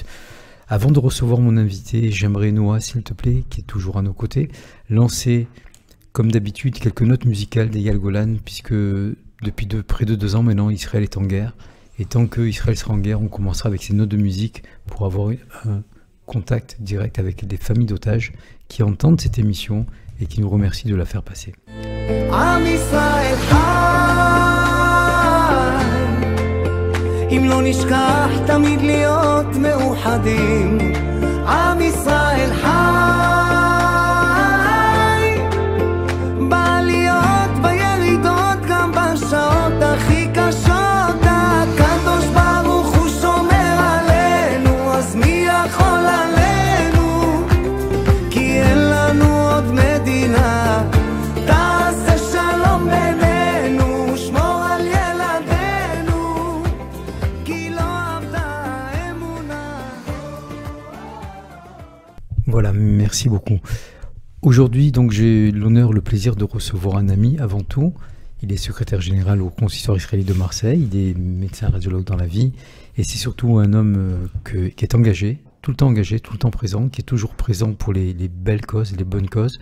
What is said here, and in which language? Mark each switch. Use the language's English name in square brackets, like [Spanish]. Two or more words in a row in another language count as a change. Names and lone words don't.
[French] Avant de recevoir mon invité, j'aimerais, Noah, s'il te plaît, qui est toujours à nos côtés, lancer, comme d'habitude, quelques notes musicales d'Eyal Golan, puisque depuis près de 2 ans maintenant, Israël est en guerre. Et tant qu'Israël sera en guerre, on commencera avec ces notes de musique pour avoir un contact direct avec des familles d'otages qui entendent cette émission et qui nous remercient de la faire passer. [Hebrew] אם לא נשכח תמיד להיות מאוחדים עם ישראל חי בעליות בירידות גם בשעות הכי קשות הקדוש ברוך הוא שומר עלינו אז מי יכול עלינו כי אין לנו עוד מדינה תעשה שלום בינינו שמור על ילדינו [French] Voilà, merci beaucoup. Aujourd'hui, donc, j'ai l'honneur, le plaisir de recevoir un ami avant tout. Il est secrétaire général au consistoire israélite de Marseille, il est médecin radiologue dans la vie, et c'est surtout un homme qui est engagé, tout le temps présent, qui est toujours présent pour les belles causes, les bonnes causes.